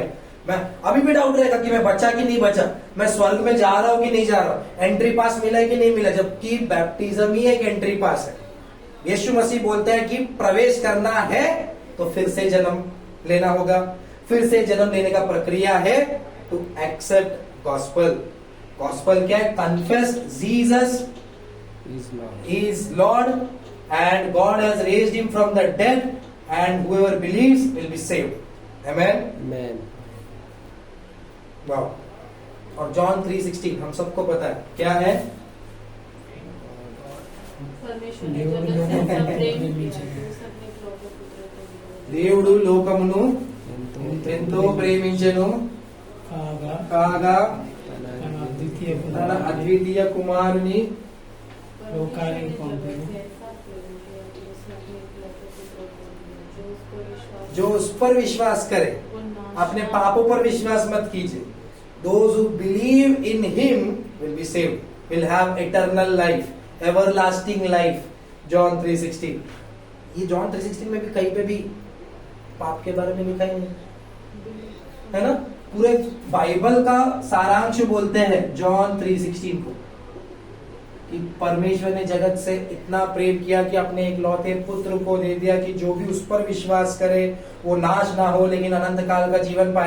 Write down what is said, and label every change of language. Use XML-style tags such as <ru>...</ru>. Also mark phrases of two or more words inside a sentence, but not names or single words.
<hi>मैं अभी भी डाउट रहेगा कि मैं बचा कि नहीं बचा, मैं स्वर्ग में जा रहा हूं कि नहीं जा रहा हूं,</hi> <en>entry pass</en> <hi>मिला है कि नहीं मिला, जबकि बैप्टिज्म ही एक</hi> <en>entry pass</en> <hi>है। यीशु मसीह बोलते हैं कि प्रवेश करना है तो फिर से जन्म लेना होगा। फिर से जन्म लेने का प्रक्रिया है</hi> <en>to accept gospel.</en> <hi>गॉस्पेल क्या है?</hi> <en>Confess Jesus is Lord and God has raised him from the dead, and whoever believes will be saved. Amen. Amen. Wow.</en> <hi>और जॉन 3:16 हम सबको पता है क्या है? परमेश्वर ने जगत से ऐसा प्रेम किया कि उसने अपने पुत्र को दिया।</hi> <te>దేవుడు లోకమును ఎంతో ప్రేమించెను కాగా తన అద్వితీయ కుమారుని లోకానికి పంపెను,</te> <hi>जो उस पर विश्वास करे। अपने पापों पर विश्वास मत कीजिए।</hi> <en>Those who believe in him will be saved, will have eternal life, everlasting life. John 3:16।</en> <hi>ये John 3:16 में भी कहीं पे भी पाप के बारे में लिखा ही नहीं है ना। पूरे बाइबल का सारांश बोलते हैं John 3:16 को, कि परमेश्वर ने जगत से इतना प्रेम किया कि अपने इकलौते पुत्र को दे दिया कि जो भी उस पर विश्वास करे वो नाश ना हो लेकिन अनंत काल का जीवन पाए।</hi>